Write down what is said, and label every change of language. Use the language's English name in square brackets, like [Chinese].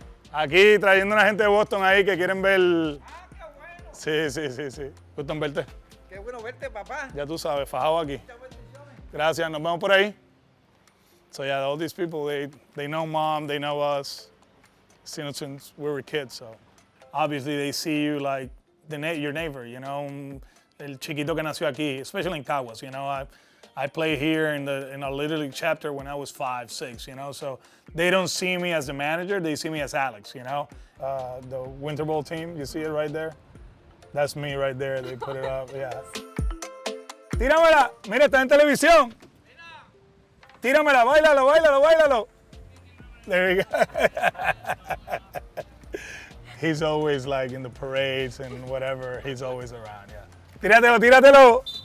[Spanish] Aquí trayendo una gente de Boston ahí que quieren ver. Sí, sí, sí, sí. Gusto en verte. Qué bueno verte, papá. Ya tú sabes, fajado aquí. Gracias, nos vemos por ahí. [English] So yeah, all these people, they know mom, they know us, since we were kids. So obviously they see you like your neighbor, you know, [Spanish] el chiquito que nació aquí, [English] especially in Caguas. You know, I played here in a Little League chapter when I was 5, 6. You know, so they don't see me as the manager, they see me as Alex. You know, the Winter Bowl team, you see it right there. That's me right there. They put it up. Yeah. [Spanish] Tíramela, mira, está en televisión. Tíramela, báilalo, báilalo, báilalo. [English] There we go. He's always like in the parades and whatever. He's always around, yeah. [Spanish] Tíratelo, tíratelo.